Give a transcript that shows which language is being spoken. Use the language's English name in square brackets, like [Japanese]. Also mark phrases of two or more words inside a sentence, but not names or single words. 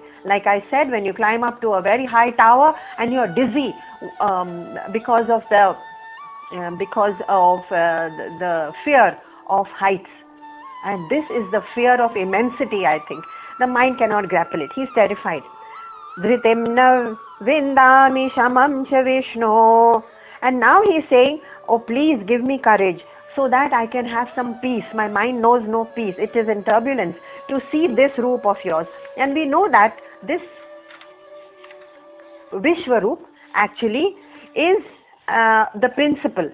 [English] Like I said, when you climb up to a very high tower and you're dizzy because of the fear of heights, and this is the fear of immensity. I think the mind cannot grapple it. He's terrified. [Sanskrit] धृतिं न विन्दामि शमं च विष्णो. [English] And now he's saying, oh, please give me courage, so that I can have some peace. My mind knows no peace. It is in turbulence to see this roop of yours. And we know that this Vishwaroop actually is the principle.